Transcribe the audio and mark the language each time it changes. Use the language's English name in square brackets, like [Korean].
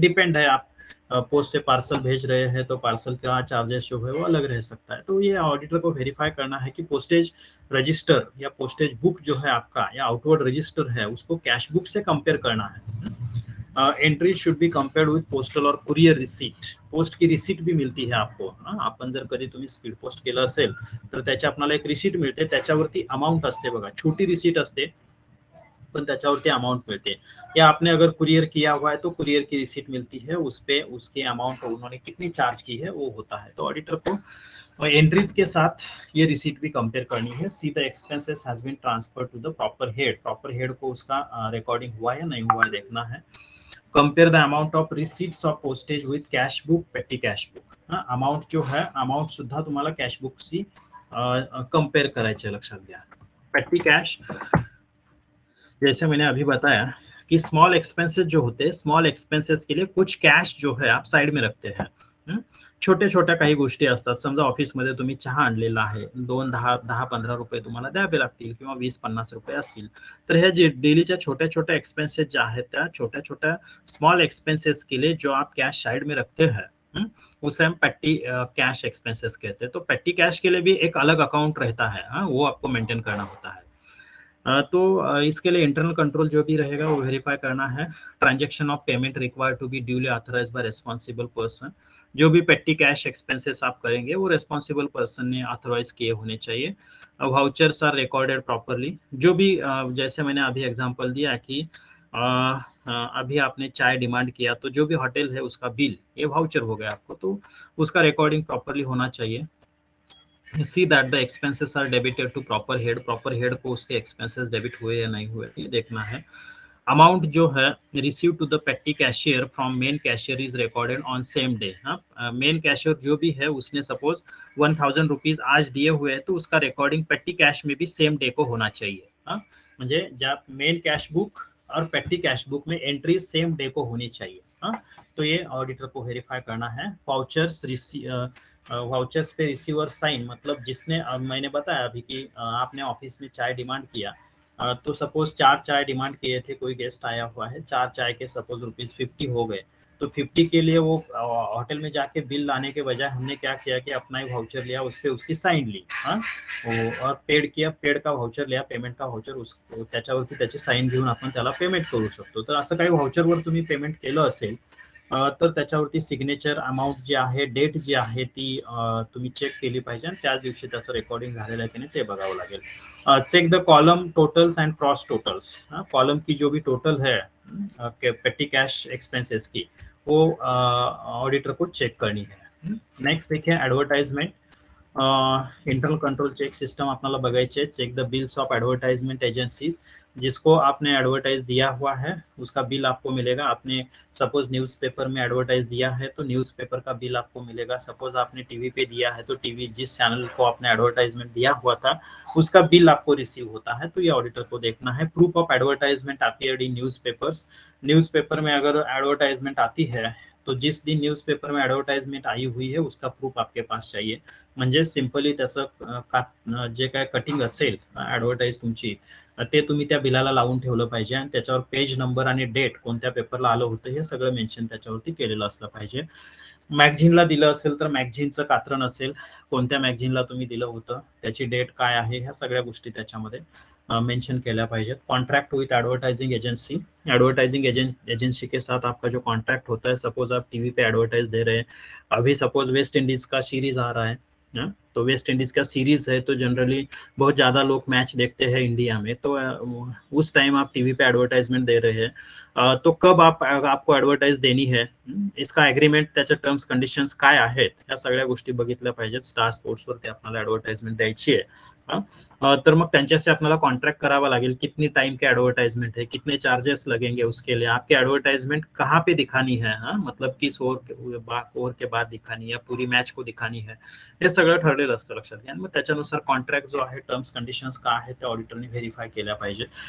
[Hindi] Depend है, आप post से पार्सल भेज रहे हैं तो पार्सल का चार्जेस जो है वो अलग रह सकता है. तो ये ऑडिटर को वेरीफाई करना है कि पोस्टेज रजिस्टर या पोस्टेज बुक जो है आपका या आउटवर्ड रजिस्टर है उसको कैश बुक से कंपेयर करना है. [English] Entry should be compared with postal और courier receipt. [Hindi] पोस्ट की रिसीट भी मिळती है आपको. [Marathi] आपण जर कधी तुम्ही स्पीड पोस्ट केलं असेल तर त्याच्या आपल्याला एक रिसीट मिळते, त्याच्यावरती अमाउंट असते बघा, छोटी रिसीट असते पण त्याच्यावरती अमाउंट मिलते. [Hindi] या आपने अगर कुरियर किया हुआ है तो कुरियर की रिसीट मिलती है, उस पे उसके अमाउंट उन्होंने कितनी चार्ज की है वो होता है. तो ऑडिटर को एंट्रीज के साथ ये रिसीट भी कंपेयर करनी है. [English] See the expenses has been transfer to the proper head. [Hindi] Proper head को उसका रिकॉर्डिंग हुआ या नहीं हुआ है देखना है. [English] Compare the amount of receipts of postage with cash book, petty cash book. [Marathi] अमाउंट जो है अमाउंट सुद्धा तुम्हाला कैश बुक सी कंपेयर करायचे, लक्षात घ्या. [Hindi] पेटी कैश जैसे मैंने अभी बताया कि स्मॉल एक्सपेंसेस जो होते हैं, स्मॉल एक्सपेंसेस के लिए कुछ कैश जो है आप साइड में रखते हैं. [Marathi] छोट्या छोट्या काही गोष्टी असतात. समजा ऑफिसमध्ये तुम्ही चहा आणलेला आहे, 10-15 रुपये तुम्हाला द्यावे लागतील किंवा 20-50 रुपये असतील. तर ह्या जे डेलीच्या छोट्या छोट्या एक्सपेंसेस ज्या आहेत त्या छोट्या छोट्या स्मॉल एक्सपेंसेस [Hindi] के लिए जो आप कैश साइड में रखते हैं उसे हम पेटी कैश एक्सपेंसेस कहते हैं. तो पेटी कैश के लिए भी एक अलग अकाउंट रहता है, वो आपको मेंटेन करना होता है. तो इसके लिए इंटरनल कंट्रोल जो भी रहेगा वो वेरीफाई करना है. [English] Transaction of payment required to be duly authorised by responsible person. [Hindi] जो भी पेटी कैश एक्सपेंसेस आप करेंगे वो रेस्पॉन्सिबल पर्सन ने ऑथराइज किए होने चाहिए. [English] Vouchers are recorded properly. [Hindi] जो भी जैसे मैंने अभी एग्जांपल दिया कि अभी आपने चाय डिमांड किया तो जो भी होटल है उसका बिल ये वाउचर हो गया आपको, तो उसका रिकॉर्डिंग प्रॉपरली होना चाहिए. [English] see that the expenses are debited to proper head. [Hindi] proper head को उसके expenses debit हुए या नहीं हुए ये देखना है. [English] Amount जो है receive to the petty cashier from main cashier is recorded on same day. [Hindi] Main cashier जो भी है उसने सपोज 1000 रुपीज आज दिए हुए हैं तो उसका रिकॉर्डिंग पेटी कैश में भी सेम डे को होना चाहिए. [Marathi] म्हणजे ज्या [Hindi] मेन कैश बुक और पेटी कैश बुक में एंट्री सेम डे को होनी चाहिए. तो ये ऑडिटर को वेरीफाई करना है. वाउचर्स पे रिसीवर साइन, मतलब जिसने मैंने बताया अभी कि आपने ऑफिस में चाय डिमांड किया तो सपोज 4 चाय डिमांड किए थे, कोई गेस्ट आया हुआ है, 4 चाय के सपोज ₹50 हो गए, तो 50 के लिए वो होटल में जाके बिल लाने के बजाय हमने क्या किया कि अपना ही वाउचर लिया, उस पर उसकी साइन ली और पेड किया, पेड का वाउचर लिया, पेमेंट का वाउचर [Marathi] त्याच्यावरती त्याची साइन घेऊन आपण त्याला पेमेंट करू शकतो. तर असं काही वाउचरवर तुम्ही पेमेंट केलं असेल तर त्याच्यावरती सिग्नेचर, अमाऊंट जी आहे, डेट जी आहे ती तुम्ही चेक केली पाहिजे आणि त्याच दिवशी त्याचं रेकॉर्डिंग झालेलं आहे की नाही ते बघावं लागेल. [English] Check the column totals and cross totals. [Hindi] Column की जो भी टोटल है पेटी कैश एक्सपेंसेस की, वो ऑडिटर को चेक करनी है. नेक्स्ट देखिए advertisement. [Marathi] Internal control check system आपल्याला बघायचे. [English] Check the bills of advertisement agencies. [Hindi] जिसको आपने एडवर्टाइज दिया हुआ है उसका बिल आपको मिलेगा. आपने सपोज न्यूज़पेपर में एडवर्टाइज दिया है तो न्यूज़पेपर का बिल आपको मिलेगा. सपोज आपने टीवी पे दिया है तो टीवी जिस चैनल को आपने एडवर्टाइजमेंट दिया हुआ था उसका बिल आपको रिसीव होता है. तो ये ऑडिटर को देखना है. [English] Proof of advertisement appeared in newspapers. [Hindi] Newspaper में अगर एडवर्टाइजमेंट आती है तो जिस दिन न्यूज़पेपर में एडवर्टाइजमेंट आई हुई है उसका प्रूफ आपके पास चाहिए. [Marathi] म्हणजे सिंपली त्याचं जे काय कटिंग असेल ॲडव्हर्टाईज तुमची ते तुम्ही त्या बिलाला लावून ठेवलं पाहिजे आणि त्याच्यावर पेज नंबर आणि डेट कोणत्या पेपरला आलं होतं हे सगळं मेन्शन त्याच्यावरती केलेलं असलं पाहिजे. मॅगझिनला दिलं असेल तर मॅगझिनचं कात्रण असेल, कोणत्या मॅगझिनला तुम्ही दिलं होतं, त्याची डेट काय आहे, ह्या सगळ्या गोष्टी त्याच्यामध्ये मेंशन केल्या पाहिजेत. [English] Contract with advertising agency. [Hindi] Advertising agency के साथ आपका जो कॉन्ट्रैक्ट होता है, सपोज आप टीवी पे एडवर्टाइज दे रहे हैं, अभी सपोज वेस्ट इंडीज का सीरीज आ रहा है, तो वेस्ट इंडीज का सीरीज है तो जनरली बहुत ज़्यादा लोग मैच देखते हैं इंडिया में, तो उस टाइम आप टीवी पे एडवर्टाइजमेंट दे रहे हैं, तो कब आपको एडवर्टाइज देनी है, इसका एग्रीमेंट, [Marathi] त्याच्या टर्म्स कंडिशन्स काय आहेत, या सगळ्या गोष्टी बघितल्या पाहिजेत. स्टार स्पोर्ट्सवरती आपल्याला एडवर्टाइजमेंट द्यायची आहे, तर मग त्यांच्याशी आपल्याला कॉन्ट्रैक्ट करावा लागेल. [Hindi] कितनी टाइम के एडवर्टाइजमेंट है, कितने चार्जेस लगेंगे उसके लिए, आपकी एडवर्टाइजमेंट कहाँ पे दिखानी है, मतलब किस ओव्हर के बाद दिखानी या पूरी मॅच को दिखानी है, [Marathi] हे सगळं ठरलेलं असतं लक्षात घ्या. मग त्याच्यानुसार कॉन्ट्रॅक्ट जो आहे, टर्म्स कंडिशन्स काय आहे त्या ऑडिटरने व्हेरीफाय केल्या पाहिजे.